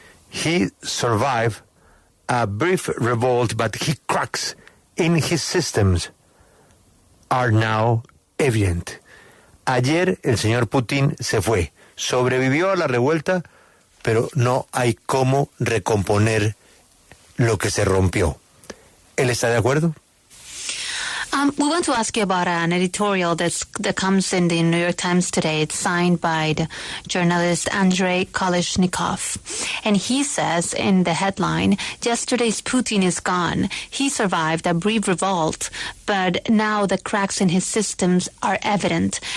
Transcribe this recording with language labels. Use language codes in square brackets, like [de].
[en] He survived a brief revolt, but his cracks in his systems are now evident. [es] Ayer el señor Putin se fue. Sobrevivió a la revuelta, pero no hay cómo recomponer lo que se rompió. ¿Él está de acuerdo? [en] We want to ask you about an editorial that comes in the New York Times today. It's signed by the journalist Andrei Kolesnikov. And he says in the headline, yesterday's Putin is gone. He survived a brief revolt, but now the cracks in his systems are evident.